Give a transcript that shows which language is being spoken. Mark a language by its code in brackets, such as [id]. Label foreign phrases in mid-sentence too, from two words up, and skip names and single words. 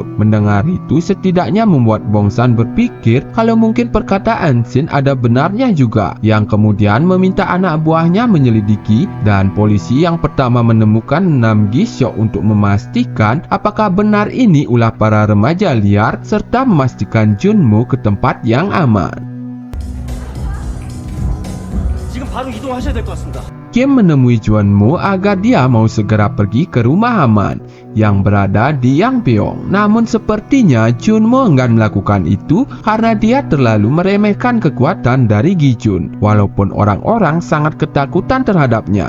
[id] Mendengar itu setidaknya membuat Bongsan berpikir kalau mungkin perkataan Shin ada benarnya juga, yang kemudian meminta anak buahnya menyelidiki, dan polisi yang pertama menemukan Nam Gisyo untuk memastikan apakah benar ini ulah para remaja liar serta memastikan Junmu ke tempat yang aman. [ko] 지금 바로 이동하셔야 될 것 같습니다. [id] Kim menemui Junmu agar dia mau segera pergi ke rumah aman yang berada di Yangpyeong. Namun sepertinya Junmu enggan melakukan itu karena dia terlalu meremehkan kekuatan dari Gi-jun, walaupun orang-orang sangat ketakutan terhadapnya.